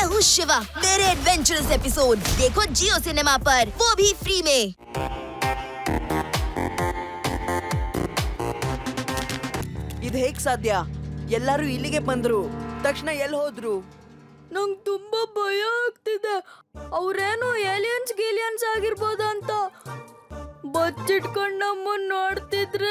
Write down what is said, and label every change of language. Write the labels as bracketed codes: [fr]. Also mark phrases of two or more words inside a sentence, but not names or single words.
[hi] शिवा मेरे [en] adventurous episode [hi] देखो जियो सिनेमा पर, वो भी फ्री में। [kn] ಇದು ಹೇಗ್ ಸಾಧ್ಯ? ಎಲ್ಲರೂ ಇಲ್ಲಿಗೆ ಬಂದ್ರು, ತಕ್ಷಣ ಎಲ್ಲಿ ಹೋದ್ರು? ನಂಗ್ ತುಂಬಾ ಭಯ ಆಗ್ತಿದೆ. ಅವ್ರೇನು ಏಲಿಯನ್ಸ್ ಆಗಿರ್ಬೋದಂತ. ಬಚ್ಚಿಟ್ಕೊಂಡ್ ನಮ್ಮನ್ ನೋಡ್ತಿದ್ರೆ.